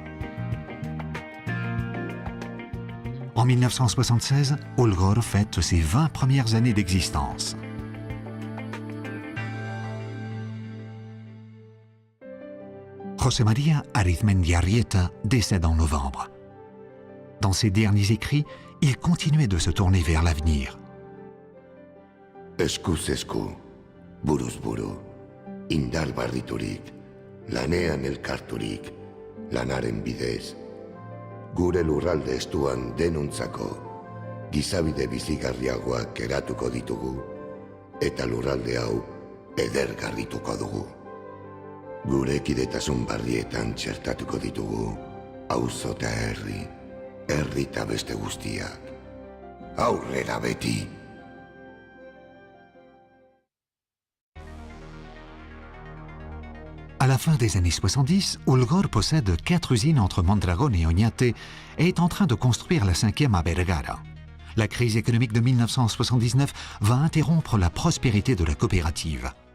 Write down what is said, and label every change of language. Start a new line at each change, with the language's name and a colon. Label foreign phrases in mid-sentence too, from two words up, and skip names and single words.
French: En 1976, Ulgor fête ses 20 premières années d'existence. José María Arizmendiarrieta décède en novembre. Dans ses derniers écrits, il continuait de se tourner vers l'avenir.
Basque: Eskuz esku, buruz buru, indar barriturik, lanean elkarturik, lanaren bidez, gure lurralde estuan denuntzako, gizabide bizigarriagoak eratuko ditugu, eta lurralde hau edergarrituko dugu. Gure kidetasun barrietan txertatuko ditugu, auzo eta herri, herri eta beste guztiak. Aurrera beti!
French: À la fin des années 70, Ulgor possède 4 usines entre Mondragón et Oñate et est en train de construire la 5e à Vergara. La crise économique de 1979 va interrompre la prospérité de la coopérative.